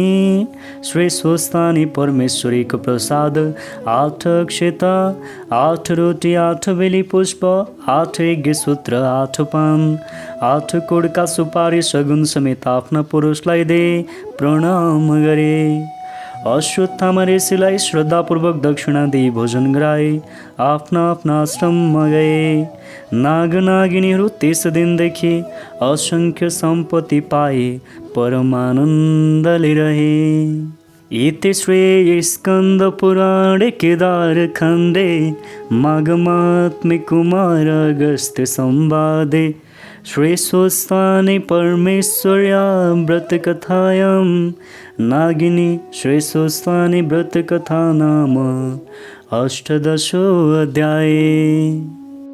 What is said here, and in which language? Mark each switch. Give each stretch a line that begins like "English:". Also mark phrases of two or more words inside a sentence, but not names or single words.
Nepali: श्री स्वस्तानी परमेश्वरीको प्रसाद 8 अक्षता, 8 रोटी, 8 बेली पुष्प, 8 यज्ञसूत्र, 8 पान, 8 कुडका सुपारी सगुन समेत आफ्ना पुरुषलाई दे प्रणाम गरे। अश्वत्थामा ऋषिलाई श्रद्धापूर्वक दक्षिणा दिई भोजन गराए, आफ्ना आफ्ना आश्रममा गए। नाग नागिनीहरू त्यस दिनदेखि असंख्य सम्पत्ति पाए, परमानन्दले रहे।
Sanskrit: इति श्री स्कन्द पुराणे केदार खण्डे माघमात्म्य कुमार अगस्त्य संवादे श्री स्वस्तानी परमेश्वर्या व्रतकथायां नागिनी श्री स्वस्तानी व्रतकथा नाम 18 अध्याय।